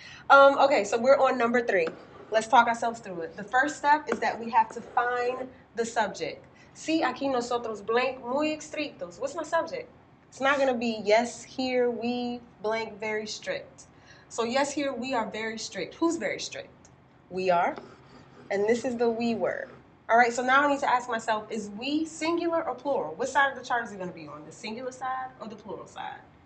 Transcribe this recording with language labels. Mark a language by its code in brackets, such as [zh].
[en] Okay, so we're on number 3. Let's talk ourselves through it. The first step is that we have to find the subject. [es] Sí, aquí nosotros blank muy estrictos. [en] What's my subject? It's not going to be yes, here we blank very strict. So yes, here we are very strict. Who's very strict? We are. And this is the we word. All right, so now I need to ask myself, is we singular or plural? What side of the chart is it going to be on, the singular side or the plural side?